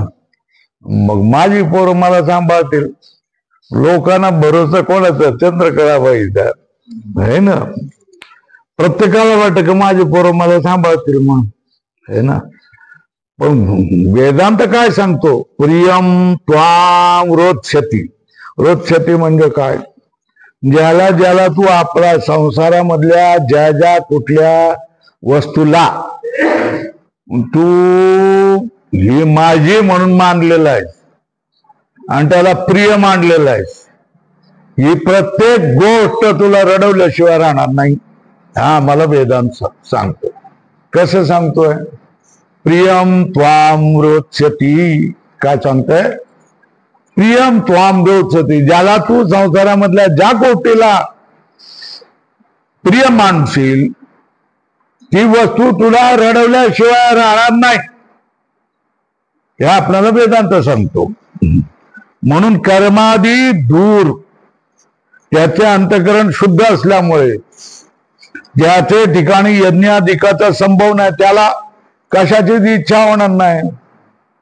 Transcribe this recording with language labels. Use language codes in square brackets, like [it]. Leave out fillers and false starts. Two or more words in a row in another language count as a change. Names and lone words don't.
[mr] मग माझी पोरं मला सांभाळतील. लोकांना भरोसा कोणाचा? चंद्रकळाबाईचा आहे ना. प्रत्येकाला वाटतं की माझी पोरं मला सांभाळतील मग आहे ना. पण वेदांत काय सांगतो? [sa] प्रियम त्वां रोचती. [mr] रोचती म्हणजे काय? ज्याला ज्याला तू आपल्या संसारामधल्या ज्या ज्या कुठल्या वस्तूला तू ही माझी म्हणून मानलेला आहे आणि त्याला प्रिय मानलेला आहे ही प्रत्येक गोष्ट तुला रडवल्याशिवाय राहणार नाही. हा मला वेदांत सांगतो. कसं सांगतोय? [sa] प्रियम त्वां रोचती. [mr] काय सांगतोय? [sa] प्रियम त्वां रोचती. [mr] ज्याला तू संसारामधल्या ज्या गोष्टीला प्रिय मानशील ती वस्तू तुला रडवल्याशिवाय राहणार नाही हे आपल्याला वेदांत सांगतो. म्हणून कर्मादी दूर त्याचे अंतःकरण शुद्ध असल्यामुळे ज्याचे ठिकाणी यज्ञाधिकाचा संभव नाही त्याला कशाचीच इच्छा होणार नाही.